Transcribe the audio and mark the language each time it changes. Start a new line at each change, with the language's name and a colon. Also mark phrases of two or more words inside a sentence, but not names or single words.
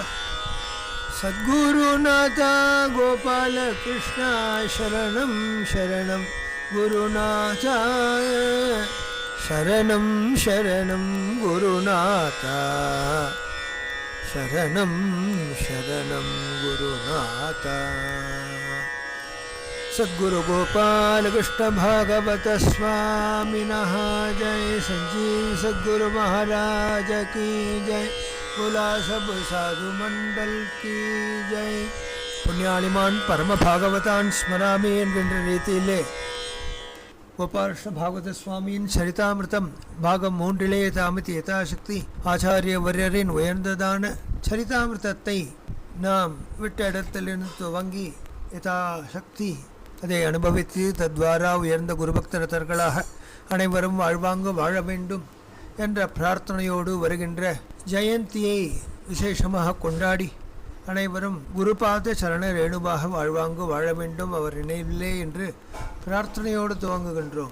Sanskrit: सद्गुरुनाथ गोपाल कृष्ण शरणं शरणं गुरुनाथ शरणं शरणं गुरुनाथ शरणं शरणं गुरुनाथ सद्गुरु गोपाल कृष्ण भागवत स्वामिनः जय।
Hindi: संजीव सद्गुरु महाराज की जय। बोला सब साधु मंडल की जय।
Sanskrit: पुण्यालिमान परम भागवतान स्मरामि
Tamil: என்கின்ற ரீதியிலே கோபாலகிருஷ்ண பாகவத சுவாமியின் சரிதாமிருதம் பாகம் 3 தாமதி யதாசக்தி ஆச்சாரிய வரியரின் உயர்ந்ததான சரிதாமிருதத்தை நாம் விட்ட இடத்திலிருந்து துவங்கி யதாசக்தி அதை அனுபவித்து தத்வாரா உயர்ந்த குருபக்தரர்களாக அனைவரும் வாழ்வாங்க வாழ வேண்டும் என்ற பிரார்த்தனையோடு வருகின்ற ஜெயந்தியை விசேஷமாக கொண்டாடி அனைவரும் குருபாத சரண ரேணுவாக வாழ்வாங்கு வாழ வேண்டும் அவர் நினைவில்லே என்று பிரார்த்தனையோடு துவங்குகின்றோம்.